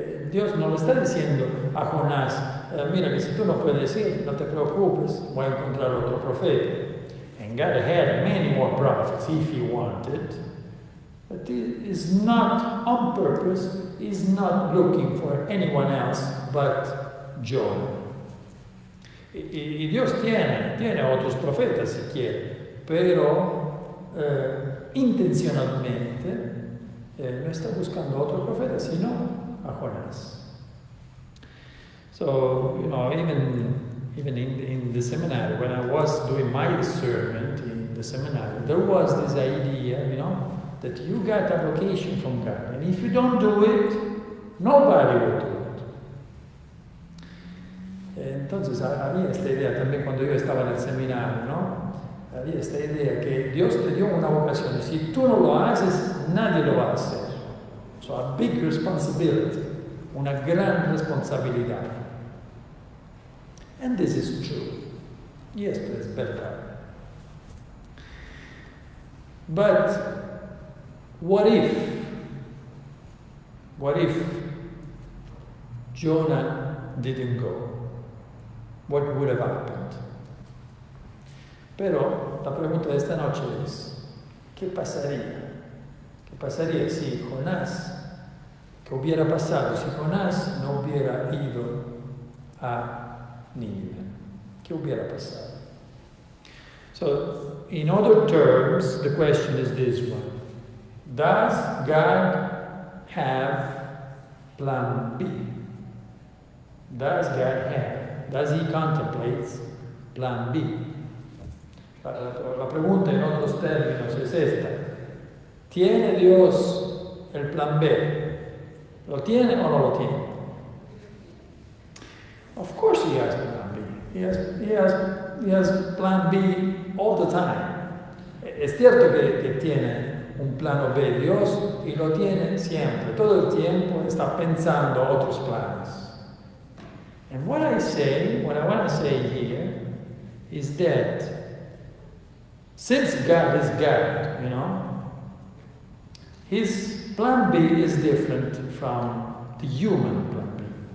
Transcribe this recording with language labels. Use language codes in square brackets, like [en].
[es] Dios no le está diciendo a Jonás, mira que si tú no puedes ir, no te preocupes, voy a encontrar otro profeta. [en] And God had many more prophets if he wanted, but he is not on purpose, he's not looking for anyone else but Jonah. [es] Y Dios tiene otros profetas si quiere, pero intencionalmente no está buscando otro profeta, sino a Jonás. [en] So, you know, even even in the seminary, when I was doing my discernment in the seminary, there was this idea, that you got a vocation from God, and if you don't do it, nobody will do it. [es] Entonces había esta idea también cuando yo estaba en el seminario, ¿no? Había esta idea que Dios te dio una vocación, y si tú no lo haces, nadie lo va a hacer. [en] So a big responsibility, [es] una gran responsabilidad. [en] And this is true. [es] Y esto es verdad. [en] But what if Jonah didn't go? What would have happened? [es] Pero la pregunta de esta noche es, ¿qué pasaría? ¿Qué pasaría si Jonás, qué hubiera pasado si Jonás no hubiera ido a Nínive? ¿Qué hubiera pasado? [en] So, in other terms, the question is this one. Does God have plan B? Does he contemplate plan B? [es] La pregunta en otros términos es esta. ¿Tiene Dios el plan B? ¿Lo tiene o no lo tiene? [en] Of course he has plan B. He has plan B all the time. [es] Es cierto que tiene un plano B Dios y lo tiene siempre. Todo el tiempo está pensando otros planes. [en] And what I want to say here is that since God is God, his plan B is different from the human plan B.